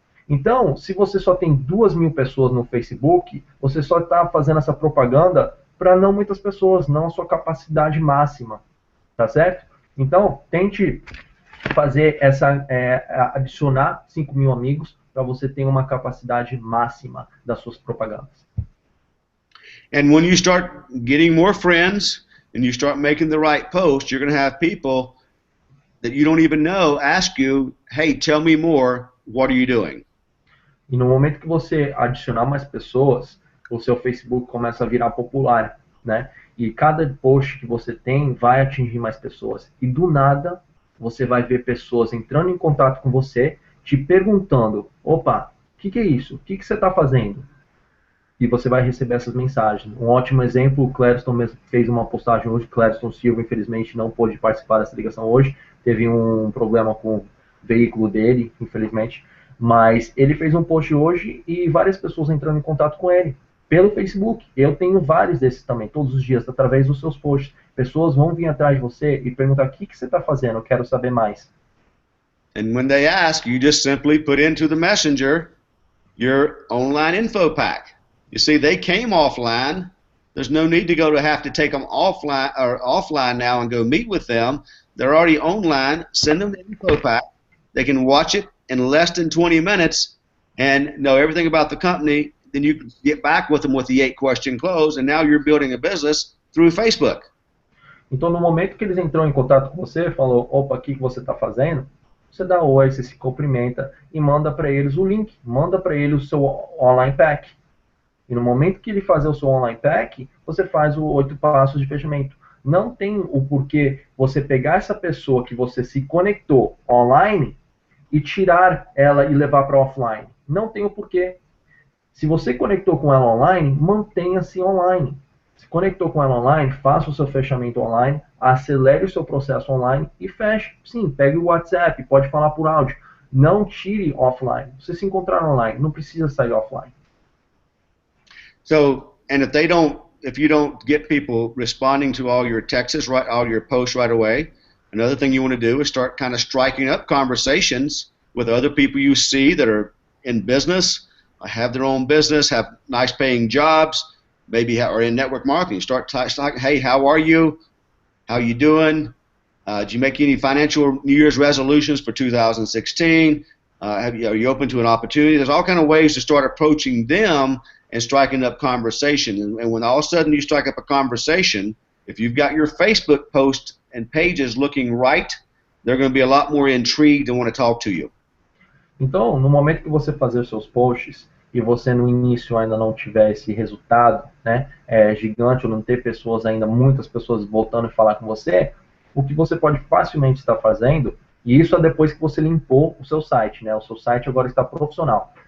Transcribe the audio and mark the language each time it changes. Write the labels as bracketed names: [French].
[Portuguese] Então, se você só tem 2.000 pessoas no Facebook, você só está fazendo essa propaganda para não muitas pessoas, não a sua capacidade máxima, tá certo? Então, tente fazer adicionar 5.000 amigos para você ter uma capacidade máxima das suas propagandas. [English] And when you start getting more friends and you start making the right post, you're going to have people that you don't even know ask you, hey, tell me more, what are you doing? [Portuguese] E no momento que você adicionar mais pessoas, o seu Facebook começa a virar popular, né? E cada post que você tem vai atingir mais pessoas. E do nada, você vai ver pessoas entrando em contato com você, te perguntando, opa, o que é isso? O que você está fazendo? E você vai receber essas mensagens. Um ótimo exemplo, o Clériston mesmo fez uma postagem hoje. Clériston Silva, infelizmente, não pôde participar dessa ligação hoje. Teve um problema com o veículo dele, infelizmente. Mas ele fez um post hoje e várias pessoas entrando em contato com ele. pelo Facebook. Eu tenho vários desses também, todos os dias, através dos seus posts. Pessoas vão vir atrás de você e perguntar: o que você está fazendo? Eu quero saber mais. [English] And when they ask, you just simply put into the messenger your online info pack. You see, they came offline. There's no need to have to take them offline now and go meet with them. They're already online. Send them the info pack. They can watch it in less than 20 minutes and know everything about the company. Then you can get back with them with the 8-question close, and now you're building a business through Facebook. [Portuguese] Então, no momento que eles entram em contato com você, falou: opa, o que você está fazendo? Você dá oi, você se cumprimenta e manda para eles o link, manda para ele o seu online pack. E no momento que ele fazer o seu online pack, você faz os 8 passos de fechamento. Não tem o porquê você pegar essa pessoa que você se conectou online e tirar ela e levar para offline. Não tem o porquê. Se você conectou com ela online, mantenha-se online. Se conectou com ela online, faça o seu fechamento online, acelere o seu processo online e feche. Sim, pegue o WhatsApp, pode falar por áudio. Não tire offline. Você se encontrar online, não precisa sair offline. [English] So, and if you don't get people responding to all your texts, all your posts right away, another thing you want to do is start kind of striking up conversations with other people you see that are in business, have their own business, have nice paying jobs, maybe are in network marketing. Start talking, hey, how are you? How you doing? Did you make any financial New Year's resolutions for 2016? Are you open to an opportunity? There's all kind of ways to start approaching them and striking up conversation. And when all of a sudden you strike up a conversation, if you've got your Facebook post and pages looking right, they're going to be a lot more intrigued and want to talk to you. [Portuguese] Então, no momento que você fazer os seus posts e você no início ainda não tiver esse resultado, né, gigante, ou não ter pessoas ainda, muitas pessoas voltando a falar com você, o que você pode facilmente estar fazendo, e isso é depois que você limpou o seu site, né, o seu site agora está profissional.